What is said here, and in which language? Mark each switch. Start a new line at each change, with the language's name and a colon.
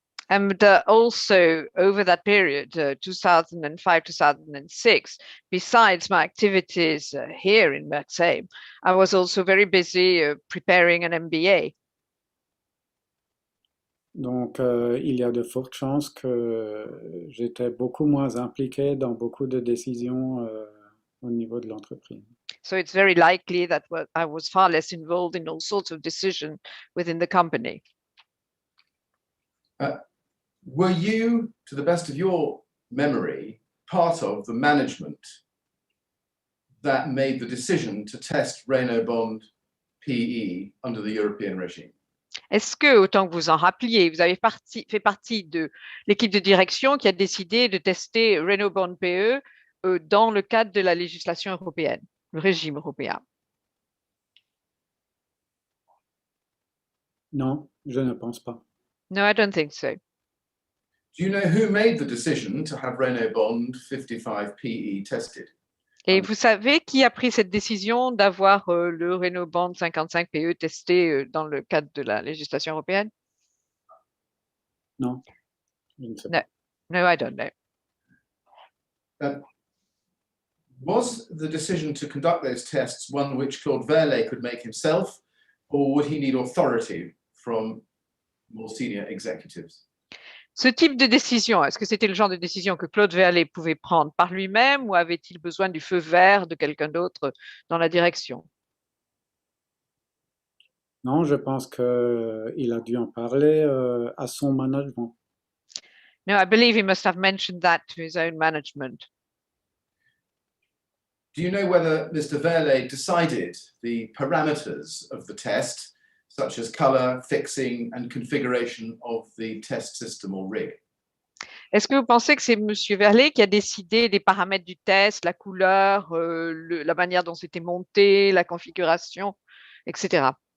English: And also over that period, 2005-2006, besides my activities here in Merksheim, I was also very busy preparing an MBA.
French: Donc, il y a de fortes chances que j'étais beaucoup moins impliqué dans beaucoup de décisions au niveau de l'entreprise.
English: So it's very likely that I was far less involved in all sorts of decisions within the company. Were you, to the best of your memory, part of the management that made the decision to test Renobond PE under the European regime?
French: Est-ce que, autant que vous en rappeliez, vous avez fait partie de l'équipe de direction qui a décidé de tester Renobond PE dans le cadre de la législation européenne, le régime européen? Non, je ne pense pas.
English: No, I don't think so. Do you know who made the decision to have Renobond 55 PE tested?
French: Et vous savez qui a pris cette décision d'avoir le Renobond 55 PE testé dans le cadre de la législation européenne? Non, je ne sais pas.
English: No, I don't know. Was the decision to conduct those tests one which Claude Velle could make himself, or would he need authority from more senior executives?
French: Ce type de décision, est-ce que c'était le genre de décision que Claude Velle pouvait prendre par lui-même ou avait-il besoin du feu vert de quelqu'un d'autre dans la direction? Non, je pense qu'il a dû en parler à son management.
English: No, I believe he must have mentioned that to his own management. Do you know whether Mr. Velle decided the parameters of the test, such as color, fixing, and configuration of the test system or rig?
French: Est-ce que vous pensez que c'est M. Velle qui a décidé des paramètres du test, la couleur, la manière dont c'était monté, la configuration, etc.